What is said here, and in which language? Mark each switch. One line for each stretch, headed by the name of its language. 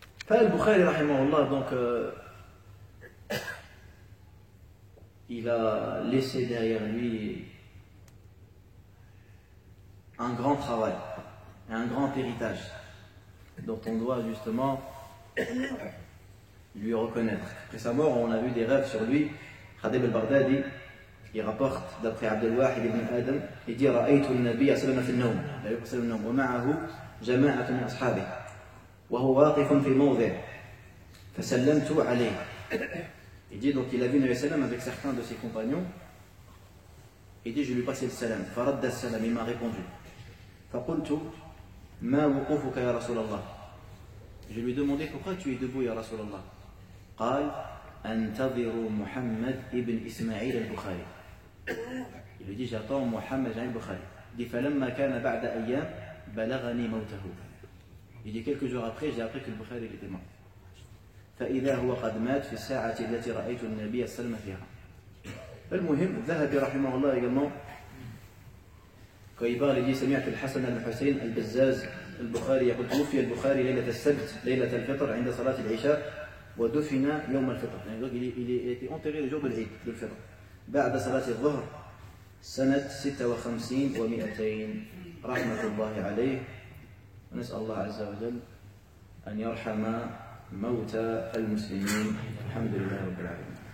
French: Al-Bukhari, rahimahullah, donc il a laissé derrière lui un grand travail, un grand héritage dont on doit justement lui reconnaître. Après sa mort, on a vu des rêves sur lui. Khatib al-Baghdadi, il rapporte d'après Abdel Wahid ibn Adam, il dit
Arabic: رأيت النبي صلى الله عليه وسلم في النوم ومعه جماعة من أصحابه وهو واقف في موضع فسلمت عليه.
French: Il dit donc il a vu Nabi sallam avec certains de ses compagnons. Il dit je lui ai passé le salam.
Arabic: فرد السلام,
French: il m'a répondu.
Arabic: فقلت ما وقوفك يا رسول الله.
French: Je lui ai demandé pourquoi tu es debout ya رسول الله.
Arabic: قال أنتظر محمد ابن إسماعيل البخاري.
French: Il lui dit j'attends Mohammed al-Bukhari. Il dit
Arabic: فلما كان بعد أيام بلغني موته.
French: Il dit quelques jours après j'ai appris que le Bukhari était mort.
Arabic: فإذا هو قد مات في الساعة التي رأيت النبي صلى الله عليه وسلم فيها. المهم الذهبي رحمه الله
French: également quand il parle il dit
Arabic: سمعت الحسن بن حسين البزاز البخاري يقول توفي البخاري ليلة السبت ليلة الفطر عند صلاة العشاء ودفن يوم الفطر. يعني
French: donc il a été enterré le jour de l'Eid, de l'Fitr.
Arabic: بعد صلاة الظهر سنة 56 و200 رحمة الله عليه. ونسأل الله عز وجل أن يرحم موتى المسلمين. الحمد لله رب العالمين.